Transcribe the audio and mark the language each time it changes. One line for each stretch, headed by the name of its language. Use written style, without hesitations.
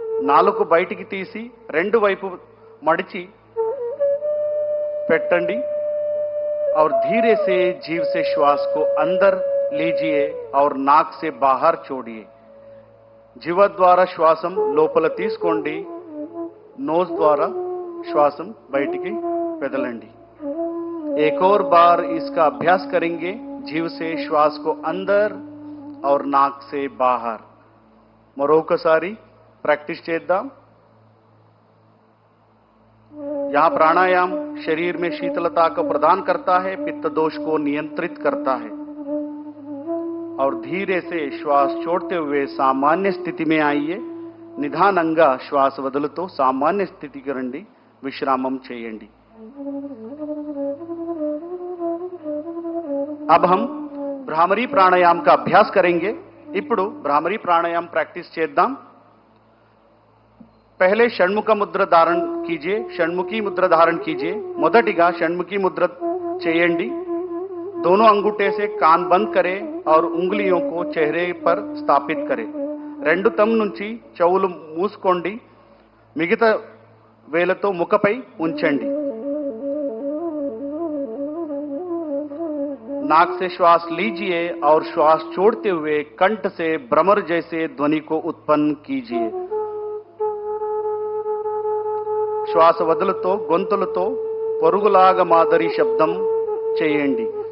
Telugu: నాలుగు బయటికి తీసి రెండు వైపు మడిచి పెట్టండి.
Hindi: और धीरे से जीभ से श्वास को अंदर लीजिए और नाक से बाहर छोड़िए.
Telugu: जीव द्वारा श्वासम లోపల తీసుకోండి. नोज द्वारा श्वासम బయటికి వదలండి.
Hindi: एक और बार इसका अभ्यास करेंगे. जीव से श्वास को अंदर और नाक से बाहर.
Telugu: మరొకసారి प्रैक्टिस చేద్దాం.
Hindi: यहां प्राणायाम शरीर में शीतलता को प्रदान करता है, पित्त दोष को नियंत्रित करता है. और धीरे से श्वास छोड़ते हुए सामान्य स्थिति में आइए.
Telugu: నిదానంగా శ్వాస వదులుతూ సామాన్య స్థితికి రండి. విశ్రామం చేయండి.
Hindi: अब हम भ्रामरी प्राणायाम का अभ्यास करेंगे.
Telugu: ఇప్పుడు भ्रामरी प्राणायाम प्रैक्टिस చేద్దాం.
Hindi: पहले षण्मुख मुद्रा धारण कीजिए. षण्मुखी मुद्रा धारण कीजिए.
Telugu: మొదటిగా షణ్ముఖి ముద్ర చేయండి.
Hindi: दोनों अंगूठे से कान बंद करें और उंगलियों को चेहरे पर स्थापित करें.
Telugu: రెండు తమ్ నుంచి చెవులు మూసుకోండి. మిగతా వేలతో ముఖపై ఉంచండి.
Hindi: नाक से श्वास लीजिए और श्वास छोड़ते हुए कंठ से भ्रमर जैसे ध्वनि को उत्पन्न कीजिए.
Telugu: శ్వాస వదులుతో గొంతులతో పరుగులాగా మాదిరి శబ్దం చేయండి.